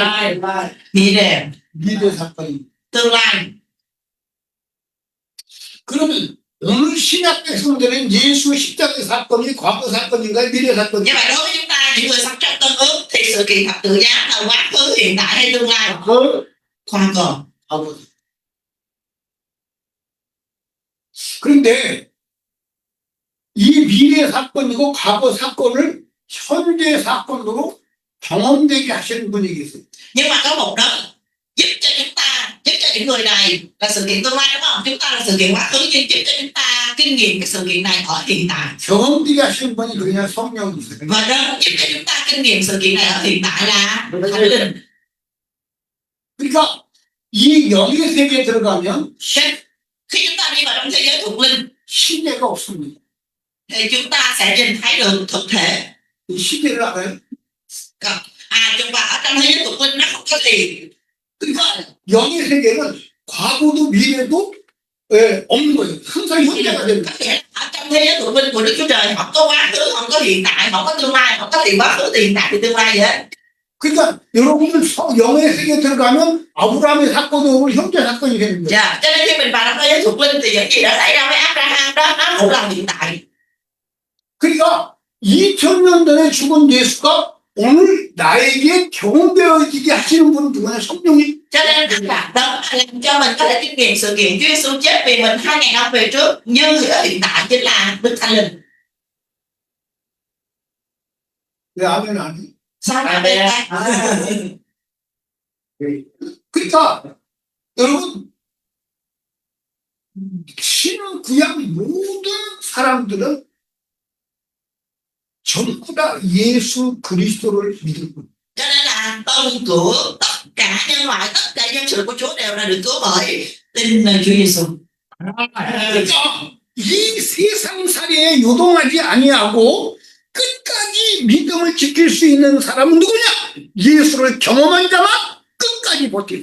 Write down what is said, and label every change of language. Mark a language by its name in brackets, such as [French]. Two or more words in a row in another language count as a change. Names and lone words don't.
[Korean] 미래 사건입니다. [Vietnamese] Tương lai. [Korean] 그러면 오늘 신약 백성들은 예수 십자가의 사건이 과거 사건인가요? 미래 [Vietnamese] Như [Korean] 사건인가요? [Vietnamese] vậy đối với chúng ta ra những người sống trong tân ước thì sự kiện thập tự giá là quá khứ, hiện tại hay tương lai? [Korean] 그 [Vietnamese] Khoan còn. [Korean] 그런데 이 미래 사건이고 과거 사건을 현재 사건으로 경험되게 하시는 분이 계세요. [Vietnamese] Nhưng mà có một đấng giúp cho chúng ta, giúp cho những người này là sự kiện tương lai, đúng không? Chúng ta là sự kiện quá khứ, nhưng giúp cho chúng ta kinh nghiệm cái sự kiện này ở hiện tại. [Korean] 경험되게 하시는 분이 그냥 성령이세요. [Vietnamese] Và đấng giúp cho chúng ta kinh nghiệm sự kiện này ở hiện tại là Thánh Linh. [Korean] 그러니까 이 영의 세계에 들어가면 [Vietnamese] Khi chúng ta đi vào trong thế giới thuộc linh [Korean] 시대가 없습니다. [Vietnamese] thì chúng ta sẽ nhìn thấy được thực thể. [Korean] 이 시대를 알아요? [Vietnamese] Nhưng mà ở trong thế giới thuộc linh nó không có gì. [Korean] 그러니까 영의 세계는 과거도 미래도 없는 거예요. 항상 현재가 되는 [Vietnamese] Có nghĩa là ở trong thế giới thuộc linh của Đức Chúa Trời không có quá khứ, không có hiện tại, không có tương lai, không có thì quá khứ, thì hiện tại, thì tương lai gì hết. [Korean] 그러니까 여러분은 영의 세계에 들어가면 아브라함의 사건이 오고 현재 사건이 되는 거예요. [Vietnamese] Dạ, cho nên khi mình vào trong thế giới thuộc linh thì những gì đã xảy ra với Abraham đó nó cũng là hiện tại. [Korean] 그러니까 2000년 전에 죽은 예수가 오늘 나에게 경험되어지게 하시는 분은 누구냐? 성령이. [Vietnamese] Cho nên là đó làm cho mình có thể kinh nghiệm sự kiện Chúa Giêsu chết vì mình 2000 năm về trước, như ở hiện tại chính là Đức Thánh Linh. [Korean] 왜 아멘 안 해? [Vietnamese] Sao lại Amen. [Korean] 그러니까 여러분 신은 구약 모든 사람들은 전부 다 예수 그리스도를 믿을 뿐. [Vietnamese] Cho nên là tôn của tất cả nhân loại, tất cả dân sự của Chúa đều là được cứu bởi tin nơi Chúa Giêsu. [Korean] 그러니까 이 세상살이에 요동하지 아니하고 끝까지 믿음을 지킬 수 있는 사람은 누구냐? 예수를 경험한 자만 끝까지 버티는.